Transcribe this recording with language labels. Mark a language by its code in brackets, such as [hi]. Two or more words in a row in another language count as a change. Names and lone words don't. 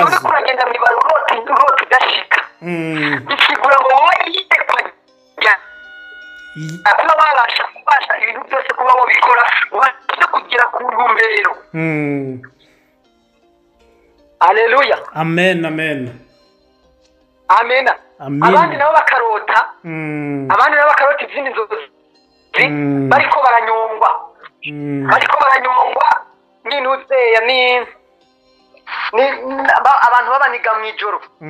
[rn] Uri kuragenda mw'ibarara urota udashika, bisigura ngo wowe yitekwa kuba babasha ibintu byose kuba wabikora ubasha kugera ku ntumbero. Haleluya. Amen, amen. Amen. Abandi nabo bakarota izindi nzozi bariko baranyongwa n'intuzeya abantu babaniga mw'ijoro.